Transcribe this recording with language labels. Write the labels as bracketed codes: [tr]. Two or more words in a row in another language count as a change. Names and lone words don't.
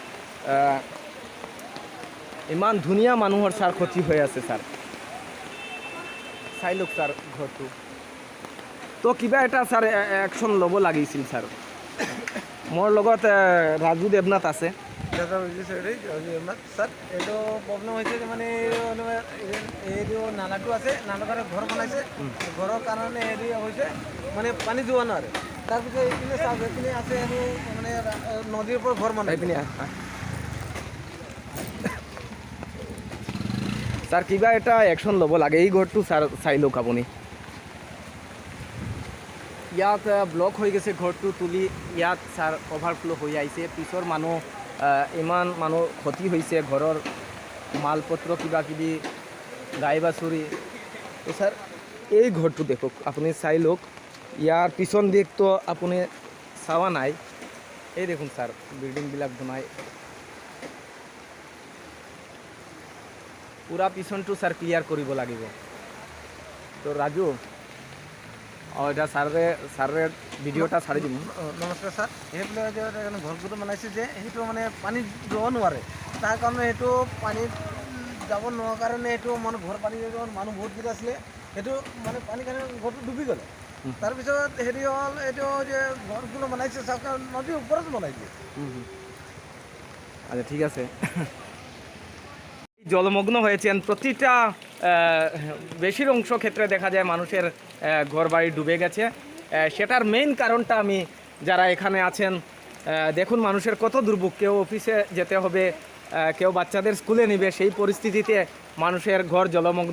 [as] ইমান ধুনীয়া মানুহৰ স্যার ক্ষতি হৈ আছে স্যার, চাই লওক স্যার ঘৰটো। তো কিবা এটা স্যার একশ্যন ল'ব লাগিছিল স্যার। মোৰ লগত ৰাজু দেৱনাথ আছে। স্যার, এইটো প্রবলেম হয়েছে যে মানে এই নালাটো আছে, নালার ঘর বনাইছে, ঘরের কারণে হেৰি হয়েছে মানে পানি যোৱা নোৱাৰে। তাৰপিছত এইপিনে চাওক, এইপিনে আছে আৰু মানে নদীৰ ওপৰত ঘৰ বনাই এইপিনে স্যার, কিবা এটা একশ্যন ল'ব লাগে। এই ঘৰটো স্যার চাই লওক আপুনি। ইয়াত ব্লক হৈ গৈছে, ঘৰটো তুলি ইয়াত স্যার অভাৰফ্লো হৈ আহিছে। পিছৰ মানুহ ইমান মানুহ ক্ষতি হৈছে, ঘৰৰ মালপত্ৰ কিবা কিবি, গাই বাছুৰি। তো স্যার এই ঘৰটো দেখক, আপুনি চাই লওক। ইয়াৰ পিছন দিকটো আপুনি চাৱা নাই, এই দেখুন স্যার বিল্ডিংবিলাক বনাই পুরা পিছনটো স্যার ক্লিয়ার কৰিব লাগিব। তো ৰাজু এটা ছাৰে ভিডিঅ'টা ছাড়ি দিম। নমস্কাৰ ছাৰ, সেইবিলাক যে ঘৰটো বনাইছে যে সেইটো মানে পানীত যাব নোৱাৰে, তাৰ কাৰণে সেইটো পানীত যাব নোৱাৰা কাৰণে সেইটো মানে ঘৰ পানী মানুহ বহুতকেইটা আছিলে, সেইটো মানে পানী কাৰণে ঘৰটো ডুবি গ'লে। তাৰপিছত হেৰি হ'ল এইটো যে ঘৰগুলো বনাইছে চৰকাৰ নদীৰ ওপৰত বনাইছে। আচ্ছা ঠিক আছে। [bn] জলমগ্ন হয়েছেন প্রতিটা বেশির অংশ ক্ষেত্রে দেখা যায় মানুষের ঘরবাড়ি ডুবে গেছে। সেটার মেইন কারণটা আমি যারা এখানে আছেন দেখুন মানুষের কত দুর্ভোগ, কেউ অফিসে যেতে হবে, কেউ বাচ্চাদের স্কুলে নেবে, সেই পরিস্থিতিতে মানুষের ঘর জলমগ্ন।